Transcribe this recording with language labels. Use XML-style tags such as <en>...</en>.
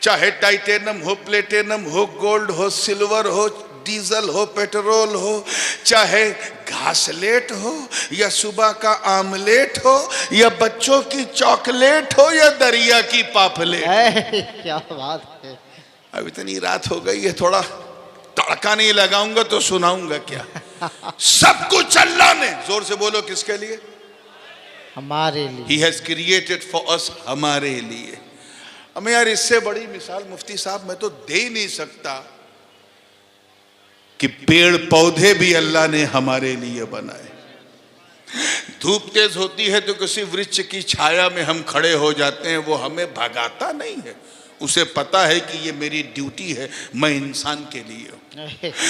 <hi>चाहे टाइटेनम हो, प्लेटिनम हो, गोल्ड हो, सिल्वर हो, डीजल हो, पेट्रोल हो, चाहे घासलेट हो या सुबह का आमलेट हो या बच्चों की चॉकलेट हो या दरिया की पापलेट। क्या बात है। अब इतनी रात हो गई है, थोड़ा तड़का नहीं लगाऊंगा तो सुनाऊंगा क्या। सब कुछ अल्लाह ने, जोर से बोलो, किसके लिए, हमारे लिए।</hi> <en>He has created for us,</en> <hi>हमारे लिए। हमें यार इससे बड़ी मिसाल मुफ्ती साहब मैं तो दे ही नहीं सकता कि पेड़ पौधे भी अल्लाह ने हमारे लिए बनाए। धूप तेज होती है तो किसी वृक्ष की छाया में हम खड़े हो जाते हैं, वो हमें भगाता नहीं है, उसे पता है कि ये मेरी ड्यूटी है, मैं इंसान के लिए हूं।</hi>